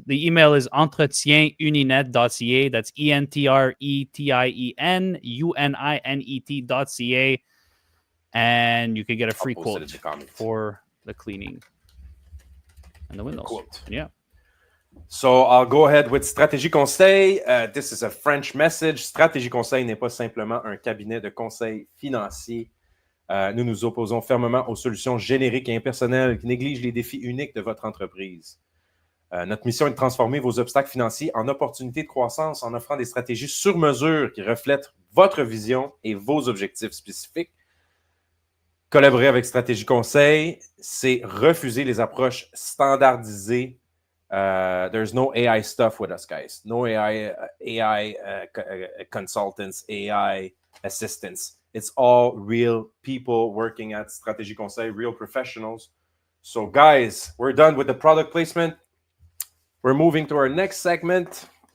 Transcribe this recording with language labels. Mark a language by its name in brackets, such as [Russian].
[English] The email is entretienuninet.ca. That's entretienuninet.ca, and you can get a free quote for the cleaning and the windows. Yeah. So I'll go ahead with Stratégie Conseil. This is a French message. [French] Stratégie Conseil n'est pas simplement un cabinet de conseil financier. Nous nous opposons fermement aux solutions génériques et impersonnelles qui négligent les défis uniques de votre entreprise. Notre mission est de transformer vos obstacles financiers en opportunités de croissance en offrant des stratégies sur mesure qui reflètent votre vision et vos objectifs spécifiques. Collaborer avec Stratégie Conseil, c'est refuser les approches standardisées. [English] There's no AI stuff with us, guys. No AI consultants, AI assistants. It's all real people working at Stratégie Conseil, real professionals. So, guys, we're done with the product placement. We're moving to our next segment.